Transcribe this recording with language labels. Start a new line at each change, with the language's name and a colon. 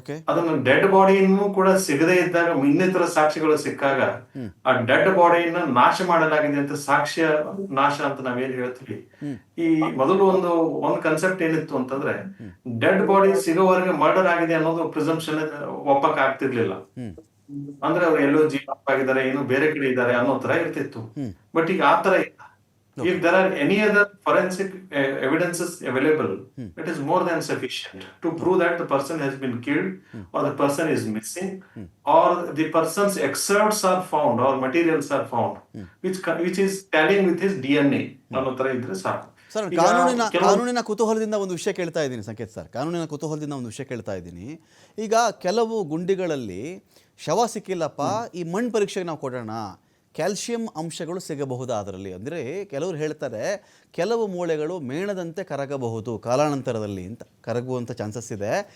Kannada: ಅದನ್ನ ಡೆಡ್ ಬಾಡಿಯನ್ನು ಕೂಡ ಸಿಗದೇ ಇದ್ದಾಗ ಇನ್ನಿತರ ಸಾಕ್ಷಿಗಳು ಸಿಕ್ಕಾಗ ಆ ಡೆಡ್ ಬಾಡಿಯನ್ನ ನಾಶ ಮಾಡಲಾಗಿದೆ ಅಂತ, ಸಾಕ್ಷ್ಯ ನಾಶ ಅಂತ ನಾವೇನ್ ಹೇಳ್ತೀವಿ. ಈ ಮೊದಲು ಒಂದು ಕನ್ಸೆಪ್ಟ್ ಏನಿತ್ತು ಅಂತಂದ್ರೆ, ಡೆಡ್ ಬಾಡಿ ಸಿಗೋವರೆಗೆ ಮರ್ಡರ್ ಆಗಿದೆ ಅನ್ನೋದು ಪ್ರಿಸಂಪ್ಷನ್ ಒಪ್ಪಕ್ ಆಗ್ತಿರ್ಲಿಲ್ಲ. ಅಂದ್ರೆ ಅವ್ರು ಎಲ್ಲೋ ಜೀವಂತವಾಗಿದ್ದಾರೆ, ಏನೋ ಬೇರೆ ಕಡೆ ಇದ್ದಾರೆ ಅನ್ನೋ ತರ ಇರ್ತಿತ್ತು. ಬಟ್ ಈಗ ಆ ತರ ಇಲ್ಲ.
English: If there are any other forensic evidences available, it is more than sufficient to prove that the person has been killed or the person is missing or the person's excerpts are found or materials are found which is tallying with his DNA
Kannada: ಅನ್ನೋ ತರ ಇದ್ರೆ ಸಾಕು. Sir, ಕಾನೂನಿನ ಕುತೂಹಲದಿಂದ ಒಂದು ವಿಷಯ ಕೇಳ್ತಾ ಇದ್ದೀನಿ ಸಂಕೇತ್ ಸರ್. ಕಾನೂನಿನ ಕುತೂಹಲದಿಂದ ಒಂದು ವಿಷಯ ಕೇಳ್ತಾ ಇದ್ದೀನಿ. ಈಗ ಕೆಲವು ಗುಂಡಿಗಳಲ್ಲಿ ಶವ ಸಿಕ್ಕಿಲ್ಲಪ್ಪ, ಈ ಮಣ್ಣು ಪರೀಕ್ಷೆಗೆ ನಾವು ಕೊಡೋಣ, ಕ್ಯಾಲ್ಸಿಯಂ ಅಂಶಗಳು ಸಿಗಬಹುದು ಅದರಲ್ಲಿ. ಅಂದರೆ ಕೆಲವರು ಹೇಳ್ತಾರೆ ಕೆಲವು ಮೂಳೆಗಳು ಮೇಣದಂತೆ ಕರಗಬಹುದು ಕಾಲಾನಂತರದಲ್ಲಿ ಅಂತ, ಕರಗುವಂಥ ಚಾನ್ಸಸ್ ಇದೆ.